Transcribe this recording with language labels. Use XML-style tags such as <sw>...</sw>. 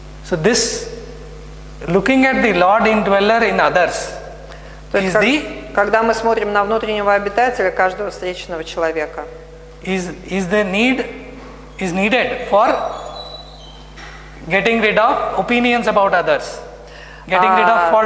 <en>So this looking at the Lord indweller in others is</en> <ru>когда мы смотрим на внутреннего обитателя каждого встречного человека,</ru> <en>is needed for getting rid of opinions about others, getting rid of fault</en>